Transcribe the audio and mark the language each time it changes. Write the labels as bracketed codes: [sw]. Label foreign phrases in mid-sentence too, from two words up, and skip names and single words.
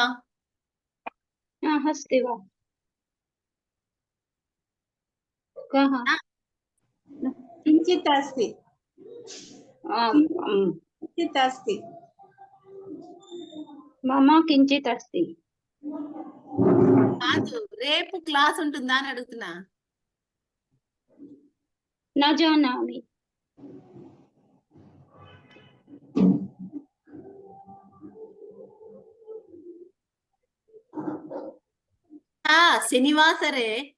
[sa] अस्ति वा? कः? किञ्चित् अस्ति, किञ्चित् अस्ति, మమ కించిత్ అస్తి. [te] కాదు, రేపు క్లాస్ ఉంటుందా అని అడుగుతున్నా. [sa] న జానామి. శనివాసరే